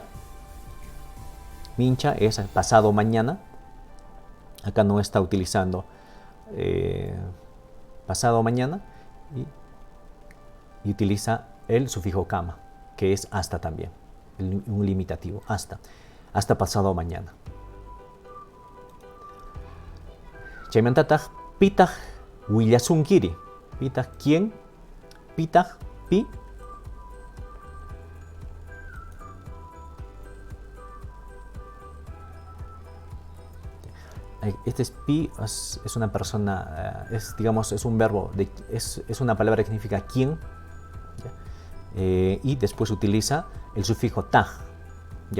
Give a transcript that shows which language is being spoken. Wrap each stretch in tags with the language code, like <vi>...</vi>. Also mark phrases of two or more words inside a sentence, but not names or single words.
<es>Mincha es pasado mañana. Acá no está utilizando pasado mañana y utiliza el sufijo kama, que es hasta también, un limitativo, hasta pasado mañana.</es> <qu>Chaymantataq pitaq willasunkiri. Pitaq quién, pitaq pi.</qu> <es>Este es pi, es una persona, digamos, es un verbo, es una palabra que significa quién, y después utiliza el sufijo taj, ¿ya?</es>